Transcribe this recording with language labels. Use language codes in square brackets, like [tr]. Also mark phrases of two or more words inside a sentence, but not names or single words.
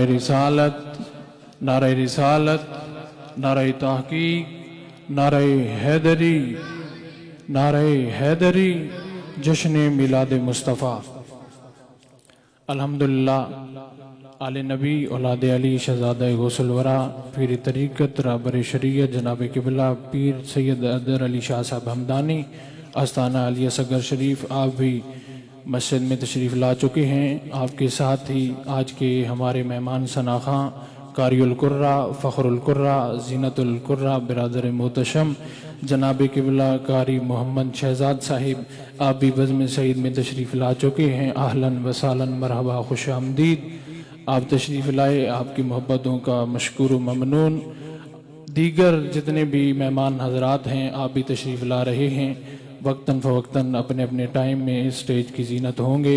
[ur] رسالت، نعرۂ رسالت، نعرۂ تحقیق، نعرۂ حیدری، نعرۂ حیدری، جشن میلاد مصطفیٰ. الحمدللہ، آل نبی اولاد علی شہزادہ غوث الوریٰ پیر طریقت رہبر شریعت جناب قبلہ پیر سید ادر علی شاہ صاحب ہمدانی آستانہ علی اصغر شریف، آپ بھی مسجد میں تشریف لا چکے ہیں. آپ کے ساتھ ہی آج کے ہمارے مہمان شناخہ قاری القراء، فخر القراء، زینت القراء برادر محتشم جناب قبلہ قاری محمد شہزاد صاحب, آپ بھی بزم سعید میں تشریف لا چکے ہیں. [ar] أهلا وسهلا مرحبا [ur] خوش آمدید، آپ تشریف لائے، آپ کی محبتوں کا مشکور و ممنون. دیگر جتنے بھی مہمان حضرات ہیں، آپ بھی تشریف لا رہے ہیں. وقتاً فوقتاً اپنے اپنے ٹائم میں اس اسٹیج کی زینت ہوں گے.